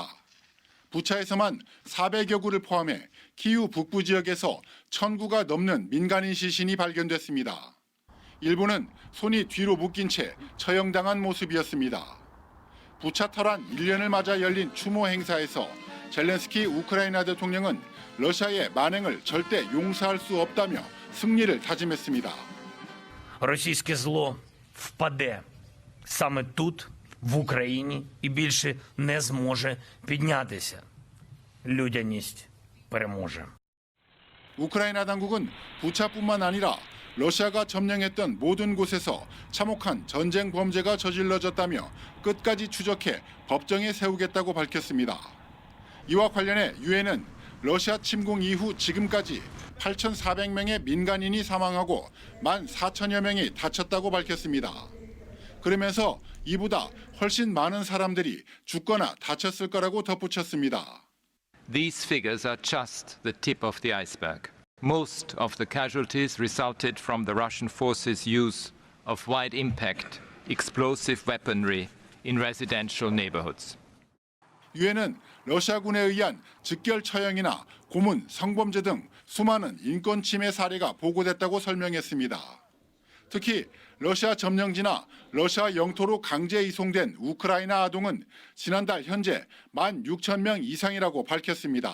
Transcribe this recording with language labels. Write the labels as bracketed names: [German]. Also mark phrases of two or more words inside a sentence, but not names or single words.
[Korean] 부차에서만 400여 구를 포함해 키우 북부 지역에서 1,000구가 넘는 민간인 시신이 발견됐습니다. 일부는 손이 뒤로 묶인 채 처형당한 모습이었습니다. 부차 탈환 1년을 맞아 열린 추모 행사에서 젤렌스키 우크라이나 대통령은 러시아의 만행을 절대 용서할 수 없다며 승리를 다짐했습니다. [Ukrainian] Російське зло впаде саме тут, в Україні, і більше не зможе піднятися. Людяність переможе. [Korean] 우크라이나 당국은 부차뿐만 아니라 러시아가 점령했던 모든 곳에서 참혹한 전쟁 범죄가 저질러졌다며 끝까지 추적해 법정에 세우겠다고 밝혔습니다. 이와 관련해 유엔은 러시아 침공 이후 지금까지 8,400명의 민간인이 사망하고 14,000여 명이 다쳤다고 밝혔습니다. 그러면서 이보다 훨씬 많은 사람들이 죽거나 다쳤을 거라고 덧붙였습니다. [English] These figures are just the tip of the iceberg. Most of the casualties resulted from the Russian forces' use of wide-impact explosive weaponry in residential neighborhoods. [Korean] 유엔은 러시아군에 의한 직결 처형이나 고문, 성범죄 등 수많은 인권 침해 사례가 보고됐다고 설명했습니다. 특히 러시아 점령지나 러시아 영토로 강제 이송된 우크라이나 아동은 지난달 현재 16,000명 이상이라고 밝혔습니다.